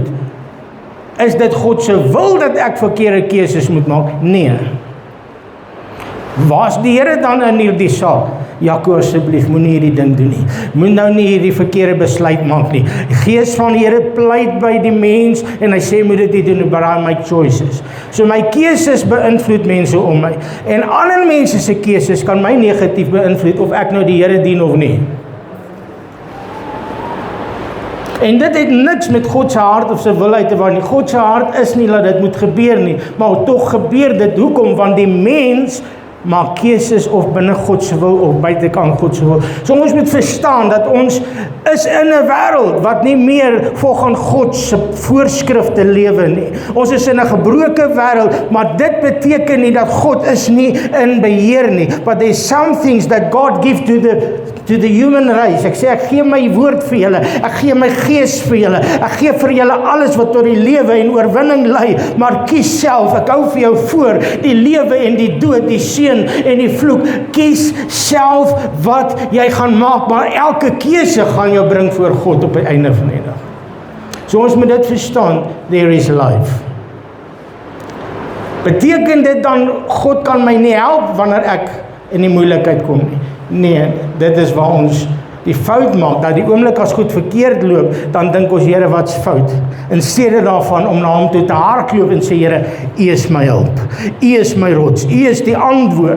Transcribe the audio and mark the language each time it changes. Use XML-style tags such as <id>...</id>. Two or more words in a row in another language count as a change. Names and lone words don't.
<af>Is dit God se wil dat ek verkeerde keuses moet maak? Nee. Waar's die Here dan in hierdie saak? Jaco, asseblief, moenie hierdie ding doen nie. Moet nou nie hierdie verkeerde besluit maak nie. Die Gees van die Here pleit by die mens en hy sê moet dit nie doen,</af> <en>but I make choices.</en> <af>So my keuses beïnvloed mense om my. En ander mense se keuses kan my negatief beïnvloed of ek nou die Here dien of nie. En dit het niks met God se hart of sy wil uit te waar nie. God se hart is nie dat dit moet gebeur nie, maar tog gebeur dit. Hoekom? Want die mens maak keuses of binne God se wil of buitekant God se wil. So ons moet verstaan dat ons is in 'n wêreld wat nie meer volgens God se voorskrifte lewe nie. Ons is in 'n gebroke wêreld, maar dit beteken nie dat God is nie in beheer nie.</af> <en>But there's some things that God give to the human race.</en> <af>Ek sê, ek gee my woord vir julle, ek gee my gees vir julle, ek gee vir julle alles wat tot die lewe en oorwinning lei, maar kies self, ek hou vir jou voor, die lewe en die dood, die seën en die vloek, kies self wat jy gaan maak, maar elke keuse gaan jou bring voor God op die einde van die dag. So ons moet dit verstaan,</af> <en>there is life.</en> <af>Beteken dit dan, God kan my nie help wanneer ek in die moeilikheid kom nie? Nee, dit is waar ons die fout maak, dat die oomblik as goed verkeerd loop, dan dink ons, Here, wat's fout? In steede daarvan om na hom toe te hardloop en sê, Here, U is my hulp, U is my rots, U is die antwoord.</af>